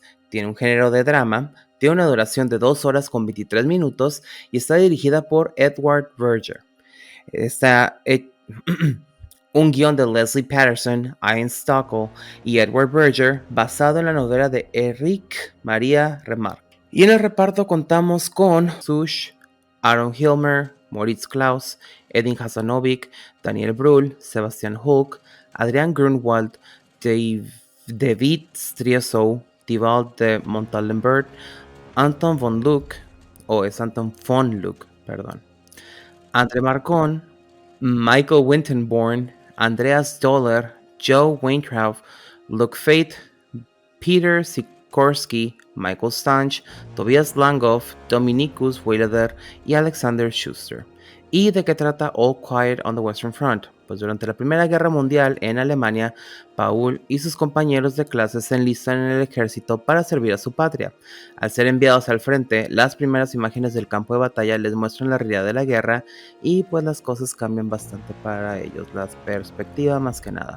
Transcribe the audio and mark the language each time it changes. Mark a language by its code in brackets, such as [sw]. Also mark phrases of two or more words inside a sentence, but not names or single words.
[es] Tiene un género de drama, tiene una duración de 2 horas con 23 minutos y está dirigida por Edward Berger. Está un guión de Leslie Patterson, Ian Stockel y Edward Berger, basado en la novela de Eric Maria Remarque. Y en el reparto contamos con Sush, Aaron Hilmer, Moritz Klaus, Edin Hasanovic, Daniel Brühl, Sebastian Hulk, Adrian Grunwald, David Striesow, Tibalt de Montalembert, Anton von Luck, o es Anton von Luck, perdón, Andre Marcon, Michael Winterborn, Andreas Doller, Joe Weintraub, Luke Fate, Peter Sikorsky, Michael Stanch, Tobias Langhoff, Dominikus Weilader y Alexander Schuster. ¿Y de qué trata All Quiet on the Western Front? Pues durante la Primera Guerra Mundial en Alemania, Paul y sus compañeros de clase se enlistan en el ejército para servir a su patria. Al ser enviados al frente, las primeras imágenes del campo de batalla les muestran la realidad de la guerra y pues las cosas cambian bastante para ellos, la perspectiva más que nada.